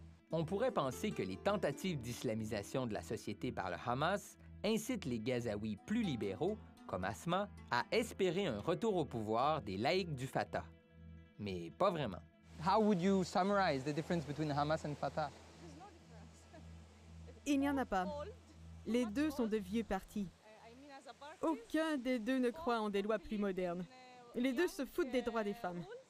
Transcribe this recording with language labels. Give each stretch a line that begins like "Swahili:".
French: On pourrait penser que les tentatives d'islamisation de la société par le Hamas incitent les Gazaouis plus libéraux, comme Asma, à espérer un retour au pouvoir des laïcs du Fatah. Mais pas vraiment.
English: How would you summarize the difference between Hamas and Fatah?
French: Il n'y en a pas. Les deux sont de vieux partis. Aucun des deux ne croit en des lois plus modernes. Les deux se foutent des droits des femmes.